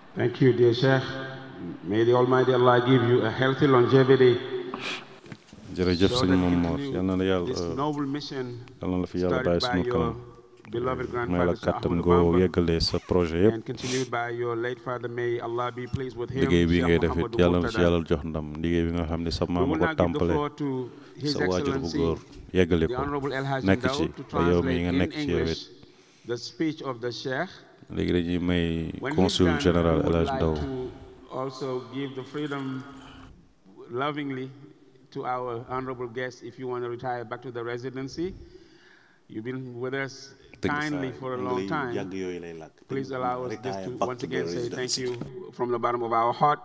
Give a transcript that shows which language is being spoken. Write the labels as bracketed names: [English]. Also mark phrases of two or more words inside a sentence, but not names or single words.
[English] Thank you, dear Sheikh. May the Almighty Allah give you a healthy longevity. [Wolof] jërëjëf sëñ Mamour yal na la yàlla fi yàlla bàyyi sunu kanam may la kàttan goo yeggalee sa projet yëpp liggéey bi ngay def it yàlla na ci yàlla jox ndam liggéey bi nga xam ne sa maama ko tàmpale sa waajur bu góor yeggale ko nekk ci ba yow mi nga nekk ci yow it léegi dañuy may [French] consul général [Wolof] El Hadj Ndaw [English] to our honorable guests, if you want to retire back to the residency. You've been with us kindly for a long time. Please allow us just to once again say thank you from the bottom of our heart.